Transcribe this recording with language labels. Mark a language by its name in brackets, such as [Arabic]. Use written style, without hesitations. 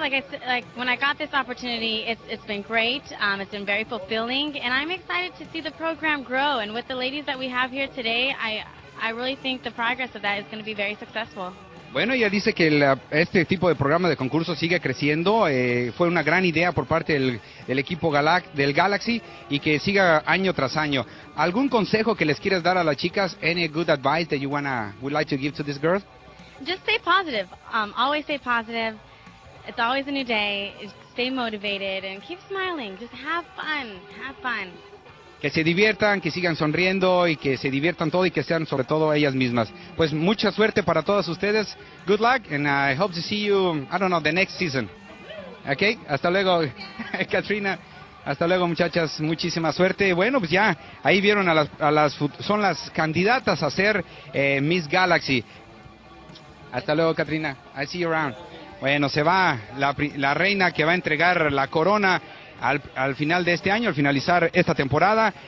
[English] Like when I got this opportunity, it's been great. It's been very fulfilling, and I'm excited to see the program grow. And with the ladies that we have here today, I really think the progress of that is going to be very successful. [Spanish] Bueno, ella dice que este tipo de programa de concurso sigue creciendo. Fue una gran idea por parte del equipo del Galaxy y que siga año tras año. ¿Algún consejo que les quieras dar a las chicas? [English] Any good advice that you would like to give to these girls? Just stay positive. Always stay positive. It's always a new day. Stay motivated and keep smiling. Just have fun. Have fun. [Spanish] Que se diviertan, que sigan sonriendo y que se diviertan todo y que sean sobre todo ellas mismas. Pues mucha suerte para todas ustedes. [English] Good luck and I hope to see you, I don't know, the next season. [Spanish] Okay? Hasta luego, Katrina. Hasta luego, muchachas. Muchísima suerte. Bueno, pues ya, ahí vieron son las candidatas a ser Miss Galaxy. Hasta luego, Katrina. [English] I see you around. [Spanish] Bueno, se va la reina que va a entregar la corona al final de este año, al finalizar esta temporada.